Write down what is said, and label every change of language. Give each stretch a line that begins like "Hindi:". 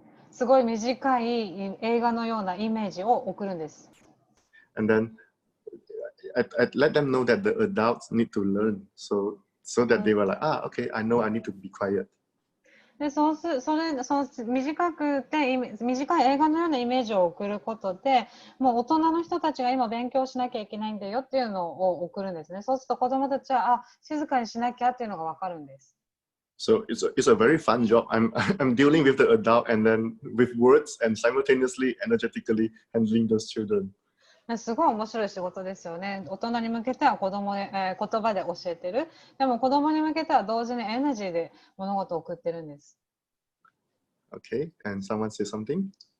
Japanese: すごい短い映画のようなイメージを送るんです。
English: And then I let them know that the adults need to learn. So that they were like, okay, I know I need to be quiet.
Japanese: で、そう短くて短い映画のようなイメージを送ることで、もう大人の人たちが今勉強しなきゃいけないんだよっていうのを送るんですね。そうすると子供たちは、静かにしなきゃっていうのがわかるんです。
English: So it's a very fun job. I'm dealing with the adult and then with words and simultaneously energetically handling those children.
Japanese: すごい面白い仕事ですよね。大人に向けては言葉で教えてる。でも子供に向けては同時にエナジーで物事を送ってるんです。
English: Okay, and someone say something?